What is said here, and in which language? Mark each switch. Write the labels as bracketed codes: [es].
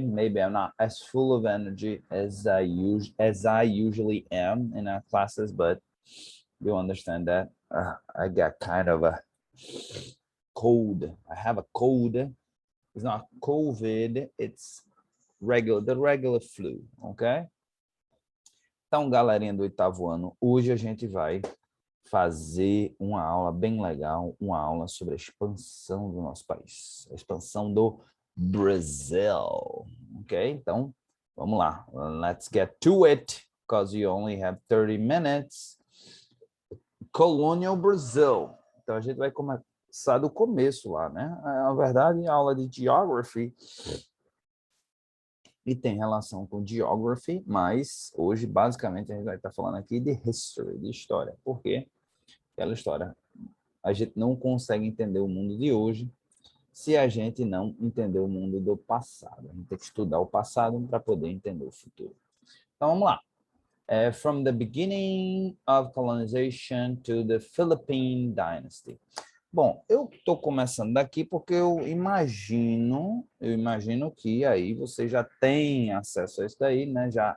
[en] Maybe I'm not as full of energy as I usually am in our classes, but you understand that I got kind of a cold. I have a cold. It's not COVID, it's the regular flu, ok? [pt] Então, galerinha do oitavo ano, hoje a gente vai fazer uma aula bem legal, uma aula sobre a expansão do nosso país, a expansão do Brasil, ok? Então, vamos lá. [en] Let's get to it, because you only have 30 minutes. Colonial Brazil. [pt] Então, a gente vai começar do começo lá, né? Na verdade, a aula de Geography e tem relação com Geography, mas hoje, basicamente, a gente vai estar falando aqui de History, de história. Por quê? Aquela história. A gente não consegue entender o mundo de hoje se a gente não entender o mundo do passado. A gente tem que estudar o passado para poder entender o futuro. Então, vamos lá. [en] From the beginning of colonization to the Philippine Dynasty. [pt] Bom, eu estou começando daqui porque eu imagino que aí você já tem acesso a isso daí, né?